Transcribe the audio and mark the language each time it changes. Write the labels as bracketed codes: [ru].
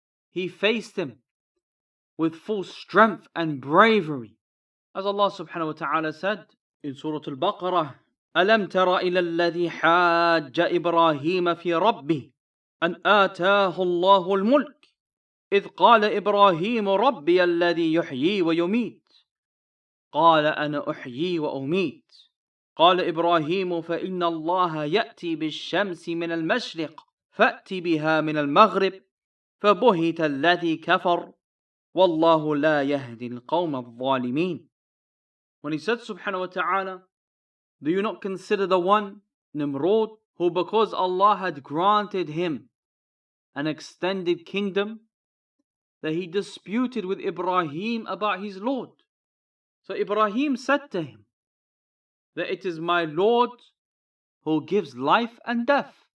[en] He faced him with full strength and bravery. As Allah subhanahu wa ta'ala said in Surah Al-Baqarah, [ar] أَلَمْ تَرَ إِلَى الَّذِي حَاجَّ إِبْرَاهِيمَ فِي رَبِّهِ أَنْ آتَاهُ اللَّهُ الْمُلْكَ إِذْ قَالَ إِبْرَاهِيمُ رَبِّيَ الَّذِي يُحْيِي وَيُمِيتُ قَالَ أَنَا أُحْيِي وَأُمِيتُ قال إبراهيم فإن الله يأتي بالشمس من المشرق فأت بها من المغرب فبهت الذي كفر والله لا يهدي القوم الظالمين. [en] When he said subhanahu wa ta'ala, do you not consider the one, Nimrod, who because Allah had granted him an extended kingdom, that he disputed with Ibrahim about his Lord? So Ibrahim said to him that it is my Lord who gives life and death.